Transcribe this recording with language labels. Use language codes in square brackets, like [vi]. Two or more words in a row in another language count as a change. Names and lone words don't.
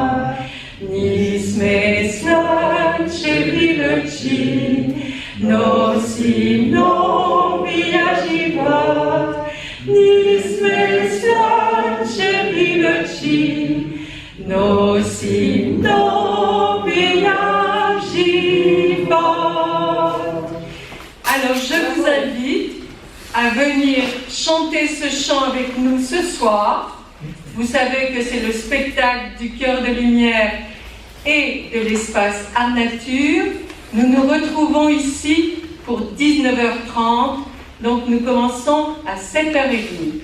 [bg] Ние сме слънчеви лъчи, носим нов живот, ние сме слънчеви лъчи, носим нов живот. [fr] Alors je vous invite à venir chanter ce chant avec nous ce soir. Vous savez que c'est le spectacle du Cœur de Lumière et de l'espace Art Nature. Nous nous retrouvons ici pour 19h30, donc nous commençons à 7h30.